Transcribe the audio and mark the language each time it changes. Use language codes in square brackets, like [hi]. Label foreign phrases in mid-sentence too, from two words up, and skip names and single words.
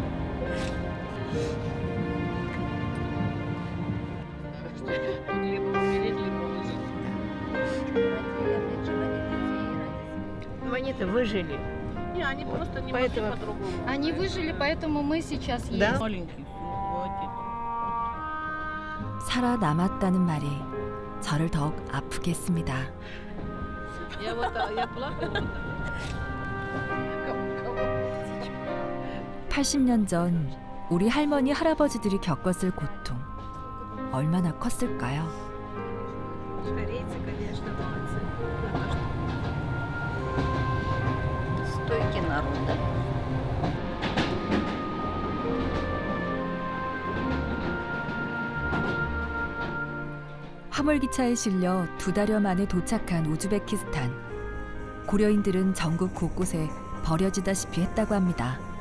[ru] Но они-то выжили. Не, они просто не могли по-другому. Они выжили, поэтому мы сейчас есть. Да? Маленький. [ko] 살아남았다는 말이 저를 더욱 아프게 했습니다. [ru] Я плакала. [ko] 80년 전 우리 할머니, 할아버지들이 겪었을 고통. 얼마나 컸을까요? [ru] Стойки народа. [ko] 화물기차에 실려 2달여 만에 도착한 우즈베키스탄. 고려인들은 전국 곳곳에 버려지다시피 했다고 합니다.